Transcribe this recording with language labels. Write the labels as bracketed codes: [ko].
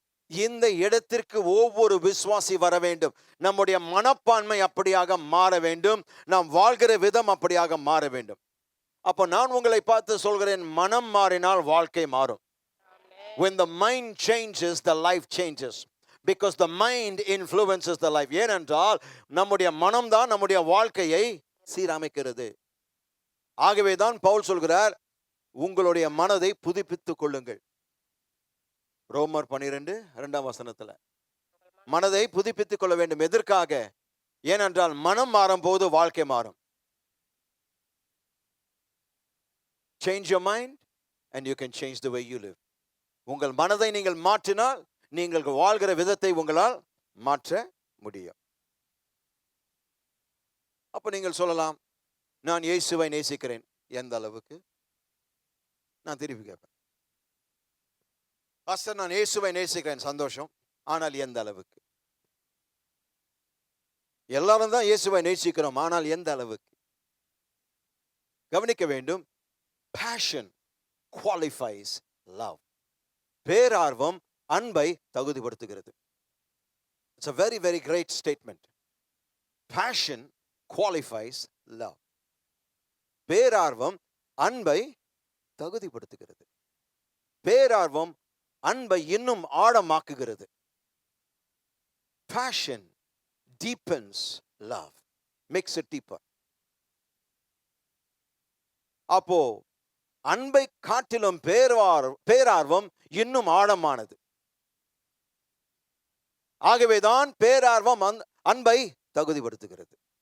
[ta] இந்த இடத்திற்கு ஒவ்வொரு விசுவாசி வர வேண்டும். நம்முடைய மனப்பான்மை அப்படியாக மாற வேண்டும். நாம் வாழ்கிற விதம் அப்படியாக மாற வேண்டும். அப்போ நான் உங்களை பார்த்து சொல்கிறேன், மனம் மாறினால் வாழ்க்கை மாறும். [en] When the mind changes, the life changes. Because the mind influences the life. [ta] ஏனென்றால் நம்முடைய மனம்தான் நம்முடைய வாழ்க்கையை சீரமைக்கிறது. ஆகவே தான் பவுல் சொல்கிறார், உங்களுடைய மனதை புதுப்பித்துக் கொள்ளுங்கள். ரோமர் 12:2 மனதை புதுப்பித்துக் கொள்ள வேண்டும். எதற்காக? ஏனென்றால் மனம் மாறும் போது வாழ்க்கை மாறும். [en] Change your mind and you can change the way you live. [ta] உங்கள் மனதை நீங்கள் மாற்றினால் நீங்கள் வாழ்கிற விதத்தை உங்களால் மாற்ற முடியும். அப்ப நீங்கள் சொல்லலாம், நான் இயேசுவை நேசிக்கிறேன். எந்த அளவுக்கு? நான் திருப்பி கேட்பேன், பாஸ்டர் நான் இயேசுவை நேசிக்கிறேன், சந்தோஷம். ஆனால் எந்த அளவுக்கு? எல்லாரும் தான் இயேசுவை நேசிக்கிறோம், ஆனால் எந்த அளவுக்கு? கவனிக்க வேண்டும். [en] Passion qualifies love. [ta] பேரார்வம் அன்பை தகுதிப்படுத்துகிறது. [en] It's a very, very great statement. Passion qualifies love. [ta] பேரார்வம் அன்பை தகுதிப்படுத்துகிறது. பேரார்வம் அன்பை இன்னும் ஆழமாக்குகிறது. [en] Passion deepens love, makes it deeper. [ta] அப்போ அன்பை காட்டிலும் பேரார்வம் இன்னும் ஆழமானது. ஆகவேதான் பேரார்வம் அன்பை தகுதிப்படுத்துகிறது.